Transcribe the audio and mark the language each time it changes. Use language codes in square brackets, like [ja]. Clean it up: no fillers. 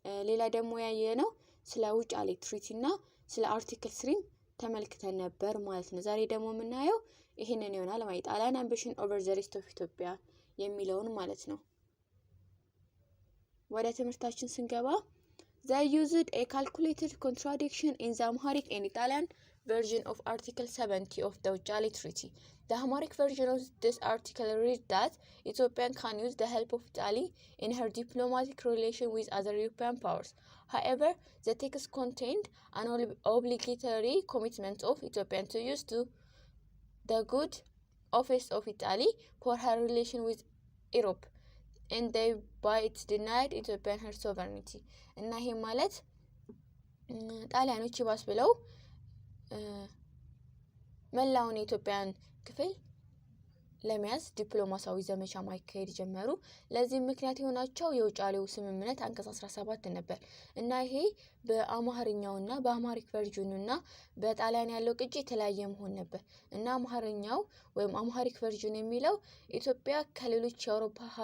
[am] ሌላ ደግሞ ያየነው ስለ ውጫሌ ትሪቲ እና ስለ አርቲክል 3 ተመልክተን ነበር ማለት ነው። ዛሬ ደግሞ የምናየው ይሄንን ይሆናል ማለት [en] ጣሊያን አምቢሽን ኦቨር ዘ ሬስት ኦፍ ኢትዮጵያ [am] የሚለውን ማለት ነው። ወደ ትምህርታችን ስንገባ [en] they used a calculated contradiction in the Amharic and Italian version of Article 70 of the Wuchale Treaty. The Amharic version of this article reads that Ethiopia can use the help of Italy in her diplomatic relation with other European powers. However, the text contained an obligatory commitment of Ethiopia to use the good office of Italy for her relation with Europe, and thereby it denied Ethiopian her sovereignty. [am] እና ይሄ ማለት ጣሊያኖች ይባስ ብለው መላውን የኢትዮጵያን ክፍል ለመያዝ ዲፕሎማሲያዊ ዘመቻ ማካሄድ ጀመሩ። ለዚህ ምክንያት የሆናቸው የውጫሌው ስምምነት አንቀጽ 17 ነበር እና ይሄ በአማርኛውና በአማሪክ ቨርዥኑና በጣሊያን ያለው ቅጂ የተለያየ መሆን ነበር እና አማርኛው ወይም አማሪክ ቨርዥን የሚለው ኢትዮጵያ ከሌሎች የአውሮፓ